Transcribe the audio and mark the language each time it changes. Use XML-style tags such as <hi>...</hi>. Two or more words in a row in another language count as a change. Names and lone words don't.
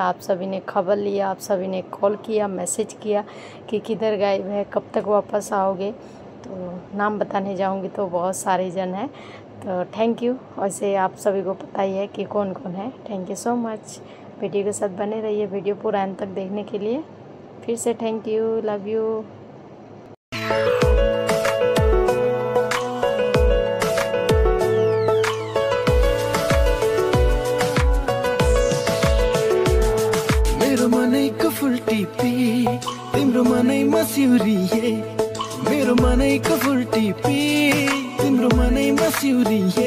<hi>आप सभी ने खबर लिया, आप सभी ने कॉल किया, मैसेज किया कि किधर गायब है, कब तक वापस आओगे। तो नाम बताने जाऊँगी तो बहुत सारे जन हैं, तो</hi> <en>thank you.</en> <hi>वैसे आप सभी को पता ही है कि कौन कौन है।</hi> <en>thank you so much.</en> <hi>वीडियो के साथ बने रहिए, वीडियो पूरा अंत तक देखने के लिए। फिर से</hi> <en>thank you, love you.</en> <ne>मेरो मनैको फुल टिपी तिम्रो मनैमा सिउरिए, मेरो मनैको फुल टिपी तिम्रो मनैमा सिउरिए।</ne>